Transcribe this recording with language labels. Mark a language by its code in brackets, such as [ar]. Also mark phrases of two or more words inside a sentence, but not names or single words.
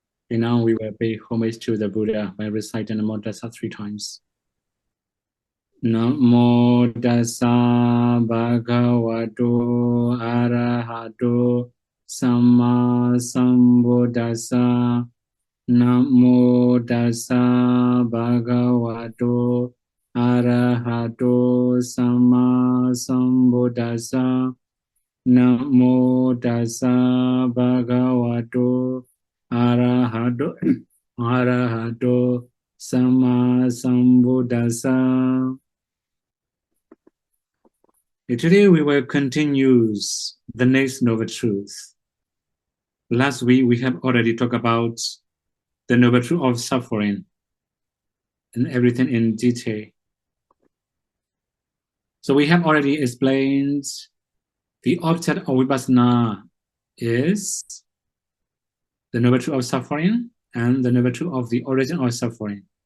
[en] Okay, now we will pay homage to the Buddha by reciting [pi] Namo Tassa [en] 3 times. [pi] Namo Tassa Bhagavato Arahato Samma Sambuddhassa. Namo Tassa Bhagavato Arahato Samma Sambuddhassa. Namo Tassa Bhagavato Arahato Samma Sambuddhassa. [en] Today we will continue the next noble truth. Last week we have already talked about the noble truth of suffering and everything in detail. So we have already explained the object of vipassana is the noble truth of suffering and the noble truth of the origin of suffering.